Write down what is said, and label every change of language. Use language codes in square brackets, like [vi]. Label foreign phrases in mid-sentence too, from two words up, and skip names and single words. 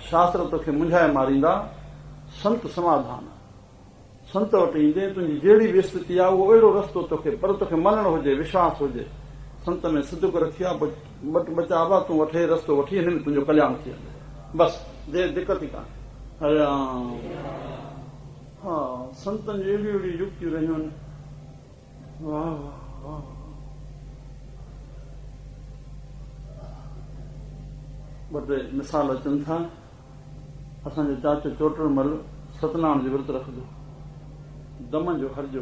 [sd] शास्त्र तोखे मुंझाए मारींदा, संत समाधान आहे। संत वटि ईंदे तुंहिंजी जहिड़ी बि स्थिति आहे उहो अहिड़ो रस्तो तोखे, पर तोखे मञणु हुजे, विश्वास हुजे, संत में सिदक रखी आहे, बचावा तूं वठे रस्तो वठी, हिन में तुंहिंजो कल्याण थी वञे। बसि देर दिक़त ई कान्हे। हरे राम। हा, संतनि जी अहिड़ियूं अहिड़ियूं युक्तियूं रहियूं आहिनि। वाह वाह। ॿ टे मिसाल अचनि था। असांजो चाचो चोटड़मल सतनाम जो विर्त रखंदो, दम जो हरजो।